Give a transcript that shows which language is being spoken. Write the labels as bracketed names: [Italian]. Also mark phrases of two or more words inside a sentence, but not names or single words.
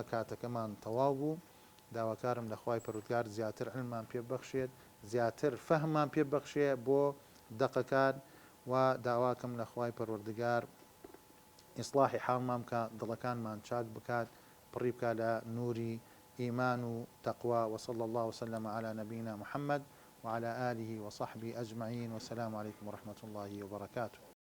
[Central Kurdish] کاتەکەمان تەواو بوو داواکارم لە خوای پەروەردگار زیاتر علممان پێ ببەخشێت زیاتر فەهممان پێ ببەخشێ بۆ دەقەکان و داواکەم لە خوای پەروەردگار ئیسلاحی حاڵمان بکە دڵەکانمان چاک بکات پڕی بکات لە نوری ئیمان و تەقوا [Arabic] وصلى الله وسلم على نبينا محمد وعلى آله وصحبه أجمعين والسلام عليكم ورحمة الله وبركاته